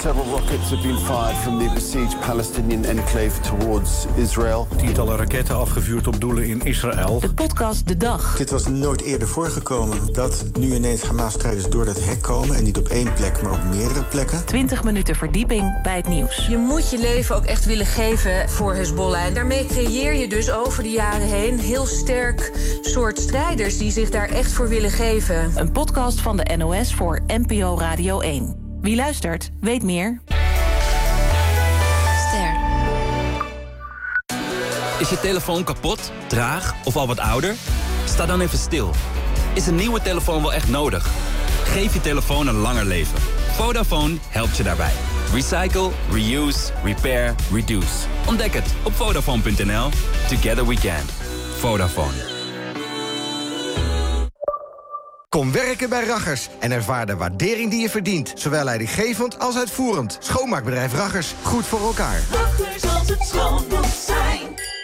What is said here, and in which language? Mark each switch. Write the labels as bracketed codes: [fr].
[en] Several rockets have been fired from the besieged Palestinian enclave towards Israel. [nl] Tientallen raketten afgevuurd op doelen in Israël. De podcast De Dag. Dit was nooit eerder voorgekomen dat nu ineens Hamas-strijders door dat hek komen. En niet op één plek, maar op meerdere plekken. 20 minuten verdieping bij het nieuws. Je moet je leven ook echt willen geven voor Hezbollah. En daarmee creëer je dus over de jaren heen heel sterk soort strijders die zich daar echt voor willen geven. Een podcast van de NOS voor NPO Radio 1. Wie luistert, weet meer. Ster. Is je telefoon kapot, traag of al wat ouder? Sta dan even stil. Is een nieuwe telefoon wel echt nodig? Geef je telefoon een langer leven. Vodafone helpt je daarbij. [en] Recycle, reuse, repair, reduce. [nl] Ontdek het op Vodafone.nl. [en] Together we can. Vodafone. [nl] Kom werken bij Raggers en ervaar de waardering die je verdient. Zowel leidinggevend als uitvoerend. Schoonmaakbedrijf Raggers. Goed voor elkaar. Raggers als het schoon moet zijn.